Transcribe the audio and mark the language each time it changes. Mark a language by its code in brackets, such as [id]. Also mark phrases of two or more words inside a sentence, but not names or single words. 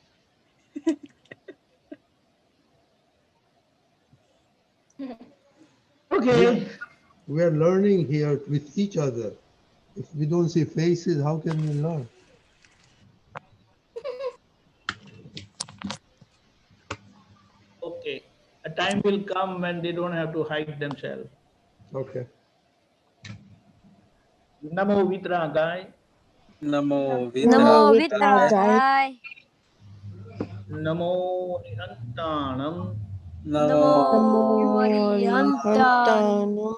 [en] Okay. We are learning here with each other. If we don't see faces, how can we learn? Okay. A time will come when they don't have to hide themselves. Okay. [pra] Namo Vitragai. Namo Namo Vidragaya. Vitragai. Namo Nihantanam. Namo Arihantanam.